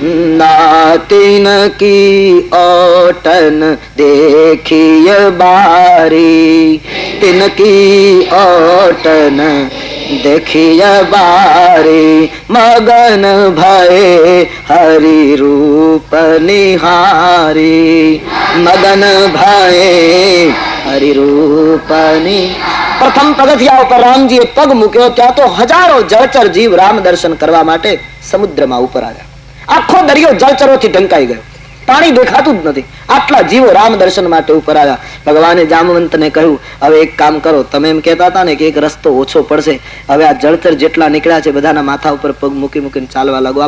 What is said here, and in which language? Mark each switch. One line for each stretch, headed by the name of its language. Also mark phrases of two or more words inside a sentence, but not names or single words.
Awadhi: नातिन की ओटन देखिय बारी, तिनकी ओटन देखिय बारी, मगन भये हरि रूप निहारी, मगन भये हरि रूप निहारी.
Gujarati: પ્રથમ પગથિયા ઉપર રામજીએ પગ મૂક્યો ત્યાં તો હજારો જળચર જીવ રામ દર્શન કરવા માટે સમુદ્રમાં ઉપર આવ્યા. આખો દરિયો જળચરોથી ઢંકાઈ ગયો, પાણી દેખાતું જ નથી. આટલા જીવો રામ દર્શન માટે ઉપર આવ્યા. ભગવાને જામવંતને કહ્યું, હવે એક કામ કરો, તમે એમ કહેતા હતા ને કે એક રસ્તો ઓછો પડશે, હવે આ જળચર જેટલા નીકળ્યા છે બધાના માથા ઉપર પગ મૂકી મૂકીને ચાલવા લાગો.